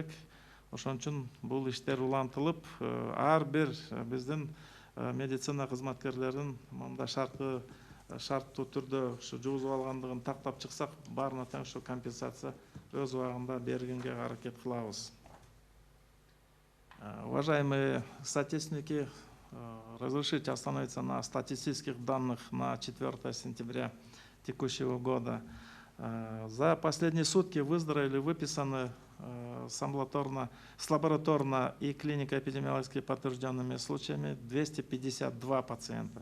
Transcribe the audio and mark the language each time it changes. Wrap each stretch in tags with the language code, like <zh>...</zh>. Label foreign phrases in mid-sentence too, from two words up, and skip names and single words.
<ky>Ошон үчүн бул иштер улантылып, ар бир биздин медицина кызматкерлерин мындай шарттуу түрдө ушу жугузуп алгандыгын тактап чыксак, баарына тең ушу компенсация өз убагында бергенге аракет кылабыз.</ky> <ru>Уважаемые соотечественники, разрешите остановиться на статистических данных на 4 сентября текущего года. За последние сутки выздоровели, выписаны с лабораторно и клинико-эпидемиологически подтвержденными случаями 252 пациента.</ru>